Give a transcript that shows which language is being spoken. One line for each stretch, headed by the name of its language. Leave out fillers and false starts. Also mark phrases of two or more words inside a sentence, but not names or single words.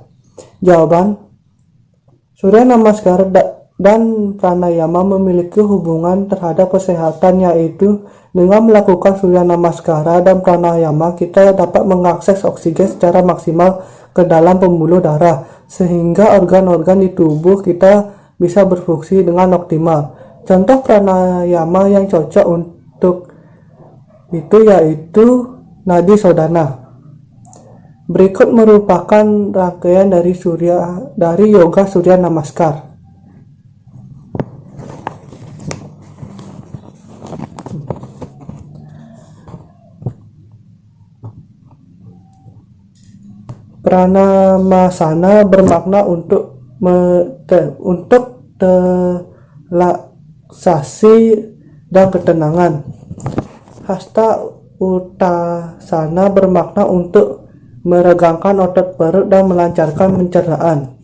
Indonesian: Jawaban: surya namaskar dan pranayama memiliki hubungan terhadap kesehatan, yaitu dengan melakukan surya namaskara dan pranayama kita dapat mengakses oksigen secara maksimal ke dalam pembuluh darah sehingga organ-organ di tubuh kita bisa berfungsi dengan optimal. Contoh pranayama yang cocok untuk itu yaitu nadi sodana. Berikut merupakan rangkaian dari yoga surya namaskar. Pranamasana bermakna untuk relaksasi dan ketenangan. Hasta Uttasana bermakna untuk meregangkan otot perut dan melancarkan pencernaan.